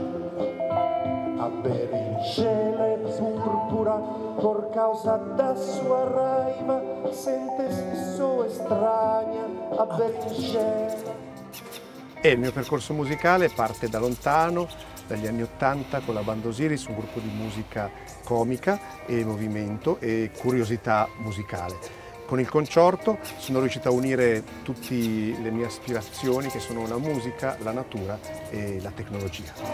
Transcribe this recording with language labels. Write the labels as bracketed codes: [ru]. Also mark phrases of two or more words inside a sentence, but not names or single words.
[pt] A berinjela é púrpura por causa da sua raiva. Sente-se só estranha a berinjela. [it] E il mio percorso musicale parte da lontano, dagli anni '80 con la Banda Osiris, un gruppo di musica comica e movimento e curiosità musicale. Con il concerto sono riuscito a unire tutte le mie aspirazioni che sono la musica, la natura e la tecnologia.